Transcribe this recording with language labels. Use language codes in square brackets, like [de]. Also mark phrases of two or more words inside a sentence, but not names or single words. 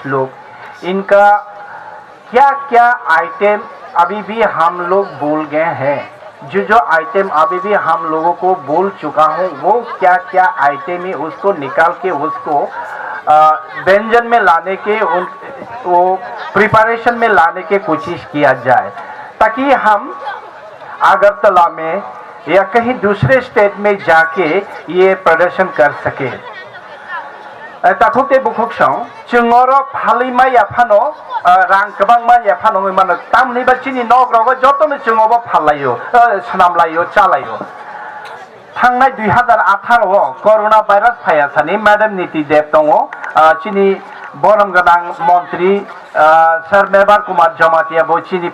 [hi] लोग, इनका क्या क्या आइटम अभी भी हम लोग भूल गए हैं, जो आइटम अभी भी हम लोगों को भूल चुका हूँ, वो क्या क्या आइटम है उसको निकाल के उसको व्यंजन में लाने के वो प्रिपरेशन में लाने की कोशिश किया जाए, ताकि हम अगरतला में या कहीं दूसरे स्टेट में जाके ये प्रदर्शन कर सके। [trp] ताकुते बुकुक्षों चुंगोरो फालिमा याफानो रां कबांगमा याफानो मानो तामनि बचिनी नगराव जतो में चुंगोबो फालायो सनामलायो चालायो। थांनाय 2018 कोरोना भाइरास फायासानि मैडम नीति देव दङो चिनी बरम गोनां मन्त्री सर मेबार कुमार जमातिया बो चिनी